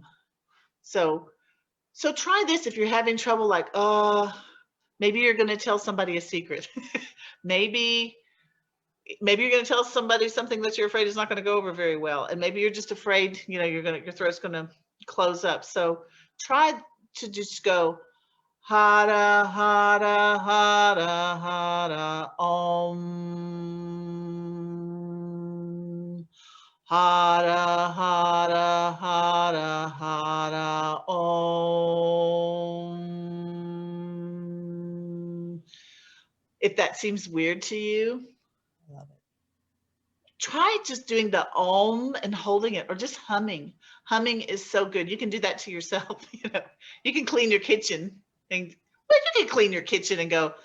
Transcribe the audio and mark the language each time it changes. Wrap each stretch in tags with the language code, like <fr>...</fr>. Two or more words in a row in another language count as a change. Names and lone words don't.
<en>So try this if you're having trouble, like, maybe you're going to tell somebody a secret. maybe you're going to tell somebody something that you're afraid is not going to go over very well. And maybe you're just afraid, your throat's going to close up. So try to just go</en> <sa>Hara, Hara, Hara, Hara, Om. Hara, Hara, Hara, Hara, Om.</sa> <en>If that seems weird to you, Love it. try just doing the Om and holding it, or just humming. Humming is so good. You can do that to yourself. You can clean your kitchen, and you can clean your kitchen and go</en>